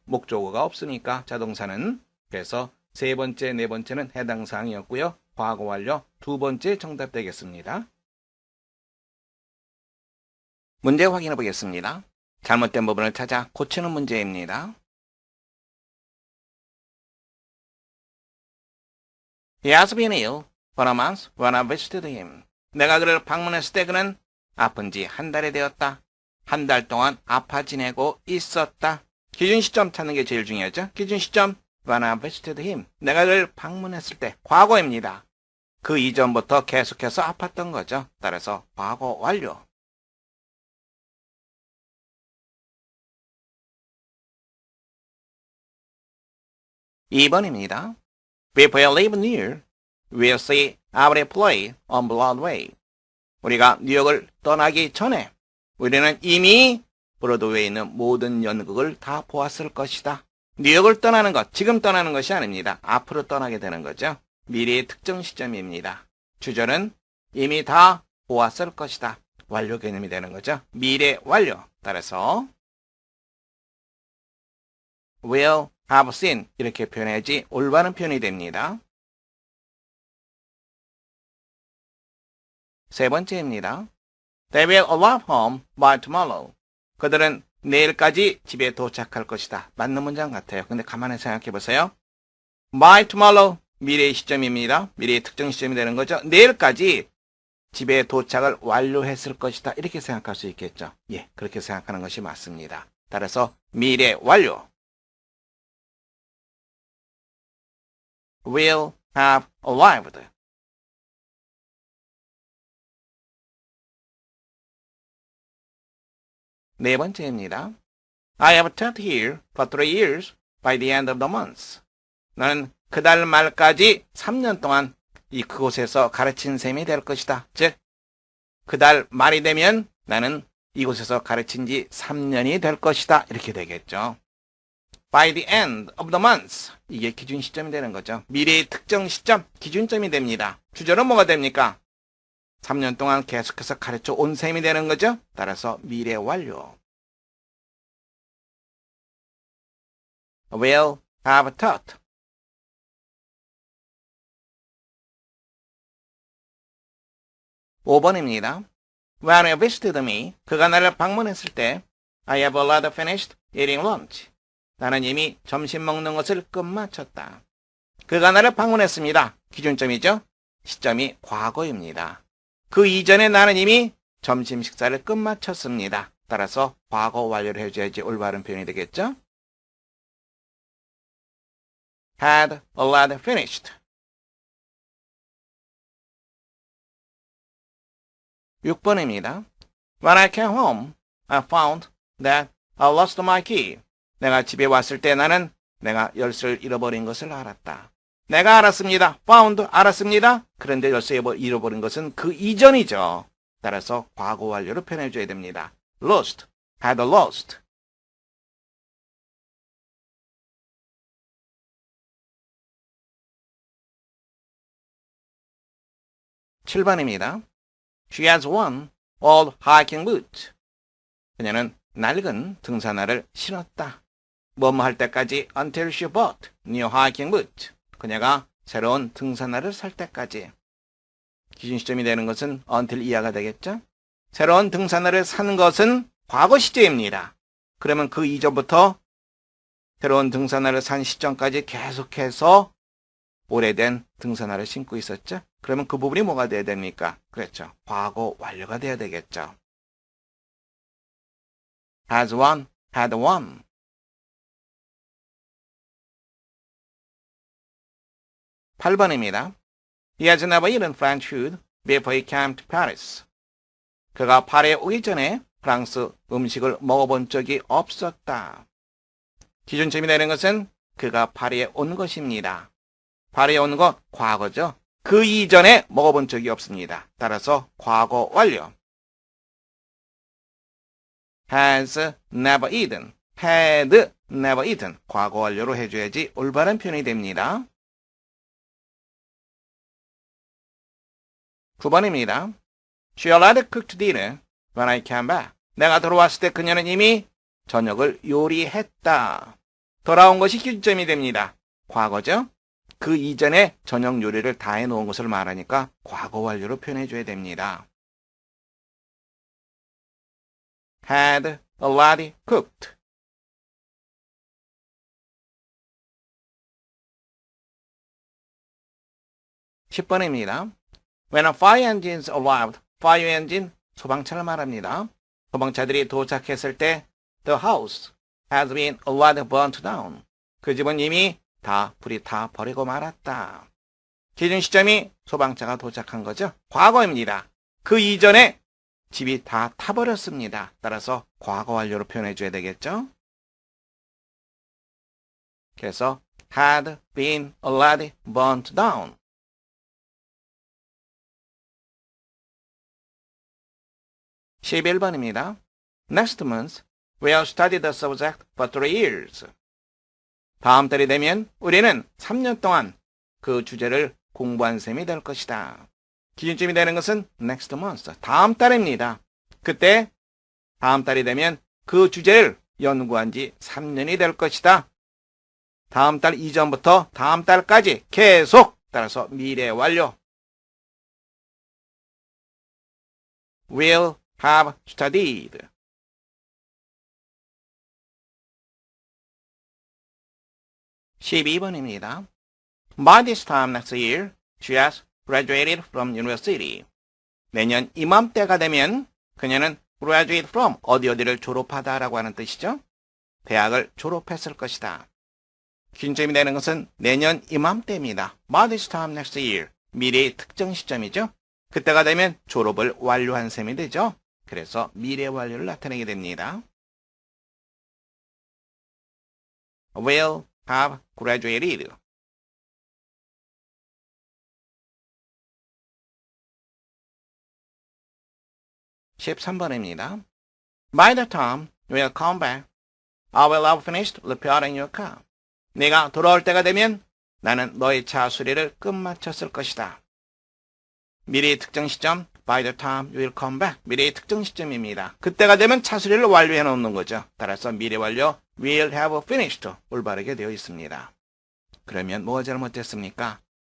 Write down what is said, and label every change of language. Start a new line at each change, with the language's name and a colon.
Korean: 목적어가 없으니까 자동사는. 그래서 세 번째, 네 번째는 해당 사항이었고요. 과거 완료 두 번째 정답 되겠습니다. 문제 확인해 보겠습니다. 잘못된 부분을 찾아 고치는 문제입니다.
English: He has been ill for a month when I visited him.
Korean: 내가 그를 방문했을 때 그는 아픈 지 한 달이 되었다. 한 달 동안 아파 지내고 있었다. 기준 시점 찾는 게 제일 중요하죠. 기준 시점
English: when I visited him.
Korean: 내가 그를 방문했을 때 과거입니다. 그 이전부터 계속해서 아팠던 거죠. 따라서 과거 완료. 2번입니다.
English: People who live near will see our play on Broadway.
Korean: 우리가 뉴욕을 떠나기 전에 우리는 이미 브로드웨이에 있는 모든 연극을 다 보았을 것이다. 뉴욕을 떠나는 것, 지금 떠나는 것이 아닙니다. 앞으로 떠나게 되는 거죠. 미래의 특정 시점입니다. 주절은 이미 다 보았을 것이다. 완료 개념이 되는 거죠. 미래 완료. 따라서
English: will have seen
Korean: 이렇게 표현해야지 올바른 표현이 됩니다. 세 번째입니다.
English: They will arrive home by tomorrow.
Korean: 그들은 내일까지 집에 도착할 것이다. 맞는 문장 같아요. 근데 가만히 생각해 보세요.
English: by tomorrow
Korean: 미래의 시점입니다. 미래의 특정 시점이 되는 거죠. 내일까지 집에 도착을 완료했을 것이다. 이렇게 생각할 수 있겠죠. 예, 그렇게 생각하는 것이 맞습니다. 따라서 미래 완료.
English: will have arrived.
Korean: 네 번째입니다.
English: I have taught here for 3 years by the end of the month.
Korean: 나는 그달 말까지 3년 동안 그곳에서 가르친 셈이 될 것이다. 즉, 그달 말이 되면 나는 이곳에서 가르친 지 3년이 될 것이다. 이렇게 되겠죠.
English: By the end of the month.
Korean: 이게 기준 시점이 되는 거죠. 미래의 특정 시점, 기준점이 됩니다. 주절은 뭐가 됩니까? 3년 동안 계속해서 가르쳐 온 셈이 되는 거죠. 따라서 미래 완료.
English: will have taught.
Korean: (5번입니다)
English: When he visited me,
Korean: 그가 나를 방문했을 때
English: I have already finished eating lunch.
Korean: 나는 이미 점심 먹는 것을 끝마쳤다. 그가 나를 방문했습니다. 기준점이죠. 시점이 과거입니다. 그 이전에 나는 이미 점심 식사를 끝마쳤습니다. 따라서 과거 완료를 해줘야지 올바른 표현이 되겠죠.
English: had already finished.
Korean: 6번입니다.
English: When I came home, I found that I lost my key.
Korean: 내가 집에 왔을 때 나는 내가 열쇠를 잃어버린 것을 알았다. 내가 알았습니다. found, 알았습니다. 그런데 열쇠 잃어버린 것은 그 이전이죠. 따라서 과거 완료로 표현해줘야 됩니다.
English: lost, had lost.
Korean: 7번입니다.
English: She has one old hiking boot.
Korean: 그녀는 낡은 등산화를 신었다. 뭐뭐 할 때까지
English: until she bought new hiking boot.
Korean: 그녀가 새로운 등산화를 살 때까지. 기준 시점이 되는 것은 until 이하가 되겠죠? 새로운 등산화를 사는 것은 과거 시제입니다. 그러면 그 이전부터 새로운 등산화를 산 시점까지 계속해서 오래된 등산화를 신고 있었죠? 그러면 그 부분이 뭐가 돼야 됩니까? 그렇죠. 과거 완료가 돼야 되겠죠.
English: has one, had one.
Korean: 8번입니다.
English: He has never eaten French food before he came to Paris.
Korean: 그가 파리에 오기 전에 프랑스 음식을 먹어본 적이 없었다. 기준점이 되는 것은 그가 파리에 온 것입니다. 파리에 온 거 과거죠. 그 이전에 먹어본 적이 없습니다. 따라서 과거 완료.
English: has never eaten, had never eaten.
Korean: 과거 완료로 해줘야지 올바른 표현이 됩니다. 9번입니다.
English: She already cooked dinner when I came back.
Korean: 내가 돌아왔을 때 그녀는 이미 저녁을 요리했다. 돌아온 것이 기준점이 됩니다. 과거죠? 그 이전에 저녁 요리를 다 해놓은 것을 말하니까 과거 완료로 표현해줘야 됩니다.
English: had already cooked.
Korean: (10번입니다)
English: When a fire engine arrived, fire engine,
Korean: 소방차를 말합니다. 소방차들이 도착했을 때
English: the house has been already burnt down.
Korean: 그 집은 이미 다 불이 타 버리고 말았다. 기준 시점이 소방차가 도착한 거죠. 과거입니다. 그 이전에 집이 다 타버렸습니다. 따라서 과거 완료로 표현해줘야 되겠죠. 그래서
English: had been already burnt down.
Korean: 11번입니다.
English: Next month, we'll study the subject for 3 years.
Korean: 다음 달이 되면 우리는 3년 동안 그 주제를 공부한 셈이 될 것이다. 기준점이 되는 것은
English: next month,
Korean: 다음 달입니다. 그때 다음 달이 되면 그 주제를 연구한 지 3년이 될 것이다. 다음 달 이전부터 다음 달까지 계속, 따라서 미래 완료.
English: will have studied.
Korean: 12번입니다.
English: By this time next year, she has graduated from university.
Korean: 내년 이맘때가 되면 그녀는
English: graduate from
Korean: 어디를 졸업하다라고 하는 뜻이죠. 대학을 졸업했을 것이다. 기준점이 되는 것은 내년 이맘때입니다.
English: By this time next year,
Korean: 미래의 특정 시점이죠. 그때가 되면 졸업을 완료한 셈이 되죠. 그래서 미래 완료를 나타내게 됩니다.
English: will have graduated.
Korean: 13번입니다.
English: By the time you will come back, I will have finished repairing your car.
Korean: 네가 돌아올 때가 되면 나는 너의 차 수리를 끝마쳤을 것이다. 미래의 특정 시점,
English: by the time you will come back.
Korean: 미래의 특정 시점입니다. 그때가 되면 차 수리를 완료해 놓는 거죠. 따라서 미래 완료,
English: will have finished.
Korean: 올바르게 되어 있습니다. 그러면 뭐가 잘못됐습니까?